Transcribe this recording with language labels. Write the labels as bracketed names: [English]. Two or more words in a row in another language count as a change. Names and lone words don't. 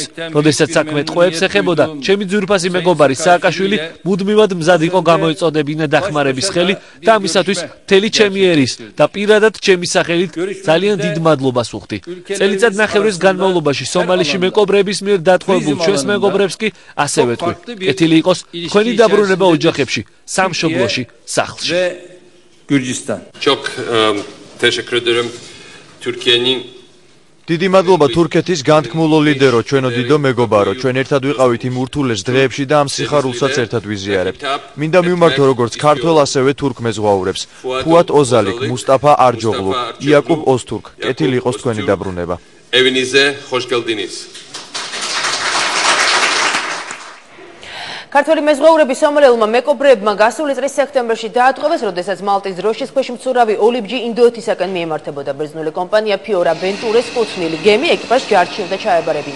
[Georgian] როდესაც საქმე ტყვეებს ეხებოდა, ჩემი ძვირფასი მეგობარი სააკაშვილი მუდმივად მზად იყო გამოეწოდებინა დახმარების ხელი და ამისათვის მთელი ჩემი ერის და პირადად ჩემი სახელით ძალიან დიდ მადლობას ვუხდი. წელიწადნახევრის განმავლობაში სომალიში მეკობრეების მიერ დატყვევებულ ჩვენს მეგობრებს კი ასე ვეთქვი. კეთილი იყოს თქვენი დაბრუნება ოჯახებში, სამშობლოში, სახლში. [Turkish] Gürcistan. Çok teşekkür ederim Türkiye'nin [Georgian] დიდი მადლობა თურქეთის განთქმულო ლიდერო, ჩვენო დიდო მეგობარო, ჩვენ ერთად ვიყავით იმ ურთულეს დღეებში და ამ სიხარულსაც ერთად ვიზიარებთ. მინდა მივმართო როგორც ქართველ, ასევე თურქ მეზღვაურებს, ფუატ ოზალიკ, მუსტაფა არჯოღლუ, იაკუბ ოზთურკ, კეთილი იყოს თქვენი დაბრუნება. [Turkish] Evinize hoş geldiniz. [Georgian] ქართველი მეზღვაურები სომალელმა მეკობრეებმა გასული წლის სექტემბერში დაატყვევეს, როდესაც მალტის დროშის ქვეშ მცურავი ოლიბჯი ინდოეთისაკენ მიემართებოდა. ბერძნული კომპანია ფიორა ვენტურეს კუთვნილი გემი ეკიპაჟს ჯარჩიოდა ჩაებარებინა.